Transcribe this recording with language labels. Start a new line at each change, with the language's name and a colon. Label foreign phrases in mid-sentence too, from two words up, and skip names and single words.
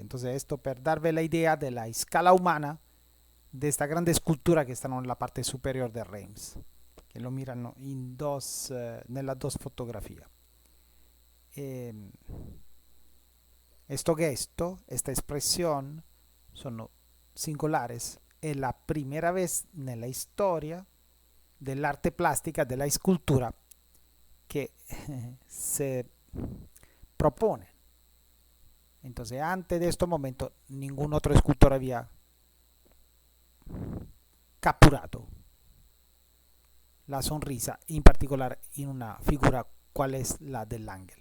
Spanish: Entonces esto per darle la idea de la escala humana de esta grande escultura que está en la parte superior de Reims, que lo miran nelle dos fotografías.
Italian: Questo gesto,
Spanish: esta expresión sono singulares. È la primera vez
Italian: nella storia dell'arte plastica, della
Spanish: escultura, que se propone. Entonces, antes de este momento, ningún otro escultor había capturado la sonrisa, en particular en una figura cual es la del ángel.